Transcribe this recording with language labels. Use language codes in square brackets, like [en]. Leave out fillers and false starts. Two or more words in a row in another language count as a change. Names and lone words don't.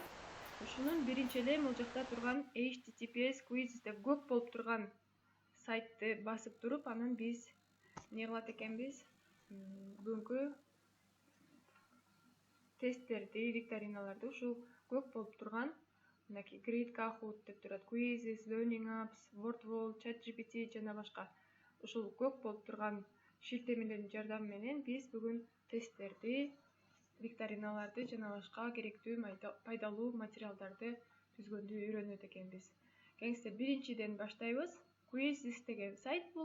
[ky] Ушунун биринчи эле могул жакта турган [en] https quizzes [ky] деп көп болуп турган сайтты басып туруп, анан биз эмне кылат экенбиз? Бүгүнкү тесттерди, викториналарды ушул көп болуп турган мынакей Grid Kahoot деп турат, [en] quizzes, learning apps, [ky] WordWall, ChatGPT жана башка. Ушул көп болуп турган шилтемелердин жардамы менен биз бүгүн тесттерди, викториналарды жана башка керектүү пайдалуу материалдарды түзгөндү үйрөнөт экенбиз. Келиңиздер, биринчиден баштайбыз. Quizzes деген сайт бул.